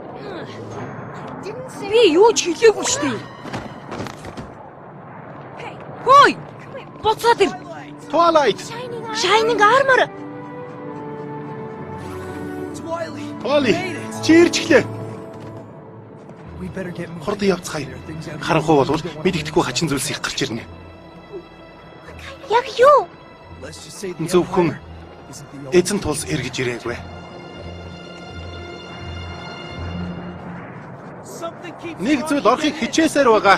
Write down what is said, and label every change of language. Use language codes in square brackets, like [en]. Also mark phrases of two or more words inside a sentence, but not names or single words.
[mn] Би юу ч хэлээгүй шүү дээ. Хөөе! Буцаад ир. Twilight. Shining Armor. Twilight. Чи ирж гэлээ. Хурдан явцгаая. Харанхуй болвол мэддэхгүй хачин зүйлс их гарч ирнэ. Яг юу? Зөвхөн эзэн тулс эргэж ирээгүй. Нэг зүйл орохыг хичээсээр байгаа.